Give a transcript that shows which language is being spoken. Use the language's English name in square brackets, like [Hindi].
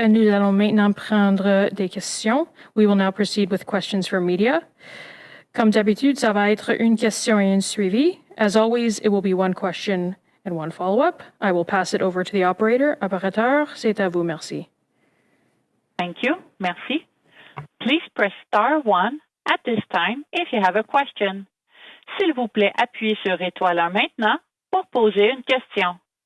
[French] Nous allons maintenant prendre des questions. [English] We will now proceed with questions for media. [French] Comme d'habitude, ça va être une question et une suivi. [English] As always, it will be one question and one follow-up. I will pass it over to the operator. [French] Opérateur, c'est à vous. Merci. [English] Thank you. Merci. Please press star 1 at this time if you have a question. [French] S'il vous plaît, appuyez sur étoile 1 maintenant pour poser une question.